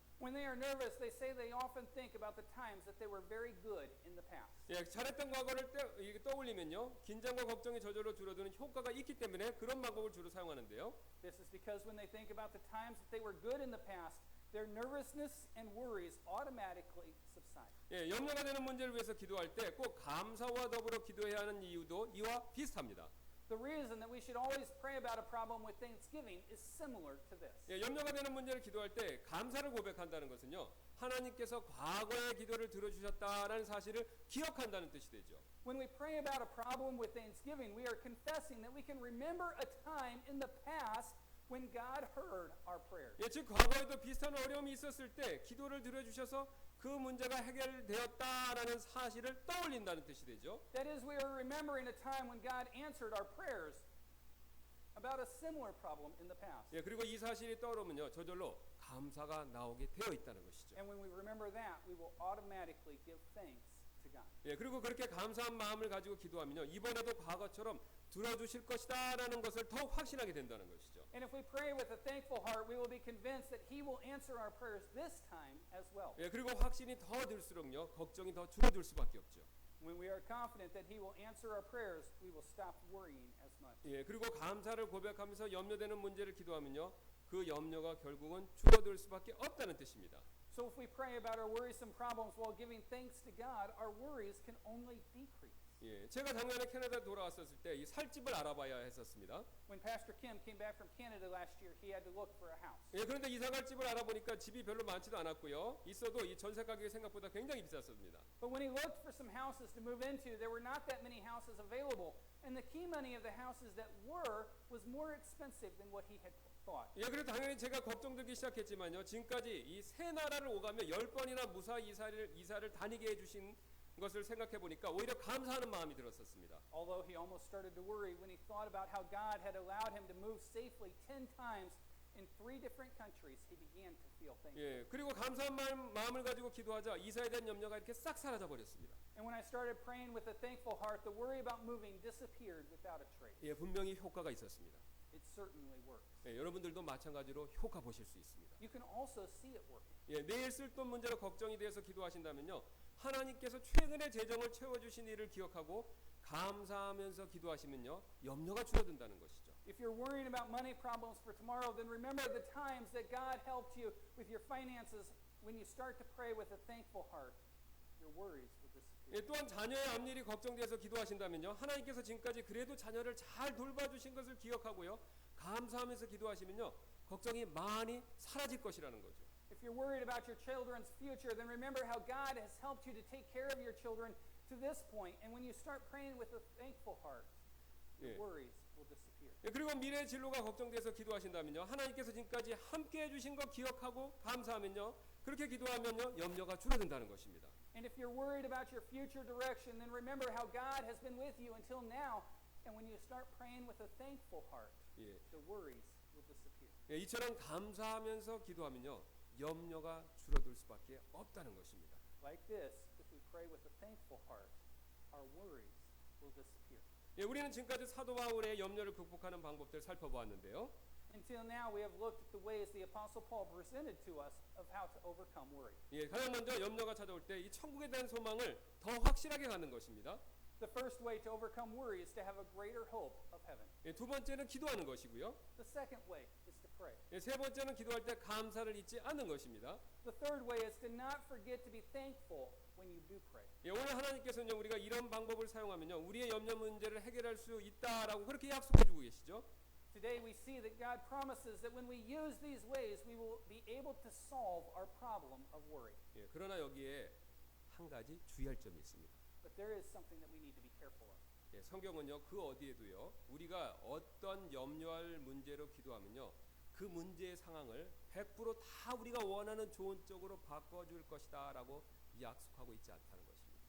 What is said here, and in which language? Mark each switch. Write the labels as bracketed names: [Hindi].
[English] When they are nervous, they say they often think about the times that they were very good in the past. [Korean] 예, 잘했던 과거를 떠올리면요, 긴장과 걱정이 저절로 줄어드는 효과가 있기 때문에 그런 방법을 주로 사용하는데요. [English] This is because when they think about the times that they were good in the past, their nervousness and worries automatically subside. [Korean] 예, 염려가 되는 문제를 위해서 기도할 때 꼭 감사와 더불어 기도해야 하는 이유도 이와 비슷합니다. [English] The reason that we should always pray about a problem with thanksgiving is similar to this. [Korean] 예, 염려가 되는 문제를 기도할 때 감사를 고백한다는 것은요, 하나님께서 과거의 기도를 들어주셨다라는 사실을 기억한다는 뜻이 되죠. [English] When we pray about a problem with thanksgiving, we are confessing that we can remember a time in the past when God heard our prayers. [Korean] 예, 즉 과거에도 비슷한 어려움이 있었을 때 기도를 들어주셔서 그 문제가 해결되었다라는 사실을 떠올린다는 뜻이 되죠. [English] That is, we are remembering a time when God answered our prayers about a similar problem in the past. [Korean] 예, 그리고 이 사실이 떠오르면요, 저절로 감사가 나오게 되어 있다는 것이죠. [English] And when we remember that, we will automatically give thanks to God. [Korean] 예, 그리고 그렇게 감사한 마음을 가지고 기도하면요, 이번에도 과거처럼 들어주실 것이다라는 것을 더욱 확신하게 된다는 것이죠. [English] And if we pray with a thankful heart, we will be convinced that He will answer our prayers this time as well. [Korean] 예, 그리고 확신이 더 들수록요, 걱정이 더 줄어들 수밖에 없죠. [English] When we are confident that He will answer our prayers, we will stop worrying as much. [Korean] 예, 그리고 감사를 고백하면서 염려되는 문제를 기도하면요, 그 염려가 결국은 줄어들 수밖에 없다는 뜻입니다. [English] So if we pray about our worrisome problems while giving thanks to God, our worries can only decrease. [Korean] 예, 제가 작년에 캐나다 돌아왔었을 때 이 살집을 알아봐야 했었습니다. [English] When Pastor Kim came back from Canada last year, he had to look for a house. [Korean] 예, 그런데 이사갈 집을 알아보니까 집이 별로 많지도 않았고요. 있어도 이 전세 가격이 생각보다 굉장히 비쌌습니다. [English] But when he looked for some houses to move into, there were not that many houses available, and the key money of the houses that were was more expensive than what he had thought. [Korean] 예, 그래서 당연히 제가 걱정되기 시작했지만요. 지금까지 이 세 나라를 오가며 10번이나 무사 이사를 다니게 해주신 것을 생각해 보니까 오히려 감사하는 마음이 들었었습니다. [English] Although he almost started to worry when he thought about how God had allowed him to move safely 10 times in 3 different countries, he began to feel thankful. [Korean] 예, 그리고 감사한 마음을 가지고 기도하자 이사에 대한 염려가 이렇게 싹 사라져 버렸습니다. [English] And when I started praying with a thankful heart, the worry about moving disappeared without a trace. [Korean] 예, 분명히 효과가 있었습니다. [English] It certainly works. [Korean] 예, 여러분들도 마찬가지로 효과 보실 수 있습니다. [English] You can also see it working. [Korean] 예, 내일 쓸 돈 문제로 걱정이 되어서 기도하신다면요, 하나님께서 최근의 재정을 채워주신 일을 기억하고 감사하면서 기도하시면요, 염려가 줄어든다는 것이죠. [English] If you're worrying about money problems for tomorrow, then remember the times that God helped you with your finances. When you start to pray with a thankful heart, your worries will disappear. [Korean] 예, 또한 자녀의 앞일이 걱정돼서 기도하신다면요, 하나님께서 지금까지 그래도 자녀를 잘 돌봐주신 것을 기억하고요, 감사하면서 기도하시면요, 걱정이 많이 사라질 것이라는 거죠. [English] If you're worried about your children's future, then remember how God has helped you to take care of your children to this point. And when you start praying with a thankful heart, your 예. worries will disappear. [Korean] 예, 그리고 미래 진로가 걱정돼서 기도하신다면요, 하나님께서 지금까지 함께 해주신 거 기억하고 감사하면요, 그렇게 기도하면요, 염려가 줄어든다는 것입니다. [English] And if you're worried about your future direction, then remember how God has been with you until now. And when you start praying with a thankful heart, 예, the worries will disappear. [Korean] 예, 이처럼 감사하면서 기도하면요, 염려가 줄어들 수밖에 없다는 것입니다. [English] Like this, if we pray with a thankful heart, our worries will disappear. [Korean] 예, 우리는 지금까지 사도 바울의 염려를 극복하는 방법들을 살펴보았는데요. [English] Until now, we have looked at the ways the Apostle Paul presented to us of how to overcome worry. [Korean] 예, 가장 먼저 염려가 찾아올 때 이 천국에 대한 소망을 더 확실하게 갖는 것입니다. [English] The first way to overcome worry is to have a greater hope of heaven. [Korean] 예, 두 번째는 기도하는 것이고요. [English] The second way is to pray. [Korean] 예, 세 번째는 기도할 때 감사를 잊지 않는 것입니다. [English] The third way is to not forget to be thankful when you do pray. [Korean] 예, 오늘 하나님께서는 우리가 이런 방법을 사용하면요, 우리의 염려 문제를 해결할 수 있다라고 그렇게 약속해주고 계시죠. [English] Today we see that God promises that when we use these ways, we will be able to solve our problem of worry. [Korean] 예, 그러나 여기에 한 가지 주의할 점이 있습니다. [English] But there is something that we need to be careful of. [Korean] 예, 성경은요, 그 어디에도요, 우리가 어떤 염려할 문제로 기도하면요, 그 문제의 상황을 100% 다 우리가 원하는 좋은 쪽으로 바꿔줄 것이다라고 약속하고 있지 않다는 것입니다.